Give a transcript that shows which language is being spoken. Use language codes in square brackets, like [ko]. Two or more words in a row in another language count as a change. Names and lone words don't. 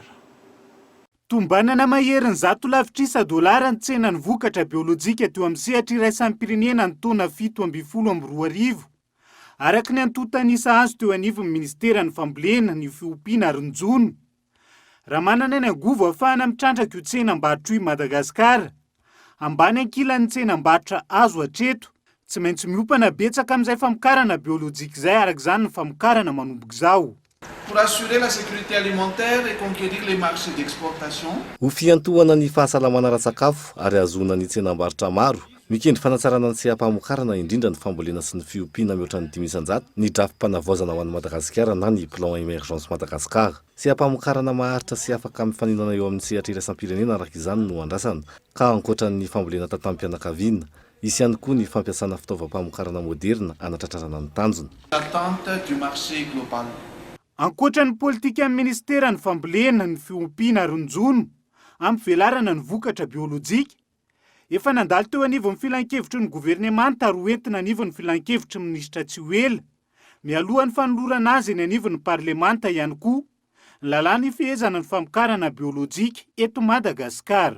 [mg] Tombanana maherin'ny $100,000 ny tsenan'ny vokatra biolojika teo amin'ny sehatra iraisam-pirenena ny taona 7-12 araka ny antontanisa azo teo anivon'ny ministera ny fambolena ny fiompiana Ronjono. Raha manana ny angovo ahafahana mitrandraka io tsenam-barotra io Madagasikara, ambany ankilan'ny tsenam-barotra azo hatreto, tsy maintsy miopana betsaka amin'izay famokarana biolojika izay araka izany ny famokarana manomboka izao. [fr] Pour assurer la sécurité alimentaire et conquérir les marchés d'exportation. [mg] Ho fiantohana ny fahasalamana ara-tsakafo ary azona ny tsenam-barotra maro. Mikendry fanatsarana ny seha-pamokarana indrindra ny fambolena sy ny fiompiana mihoatra ny 500 ny drafim-panavaozana ho an'ny Madagasikara na ny [fr] plan émergence [mg] Madagasikara. Seha-pamokarana maharitra sy afaka mifaninana eo amin'ny sehatra iraisam-pirenena araka izany no andrasana ka ankoatra ny fambolena tatam-pianakaviana. Isy ihany koa ny fampiasana fitaovam-pamokarana moderna anatratrarana ny tanjona. [fr] L'attente du marché global. [mg] Ankoatra ny politika amin'ny ministera ny fambolena ny fiompiana ronjono amin'ny velarana ny vokatra biolojika, efa nandalo teo anivon'ny filan-kevitry ny governemanta ary hoentina anivon'ny filan-kevitry minisitra Tsiwela, mialohan'ny fanolorana azy eny anivon'ny parlemanta ihany koa ny lalàna ifehezana ny famokarana biolojika eto Madagasikara.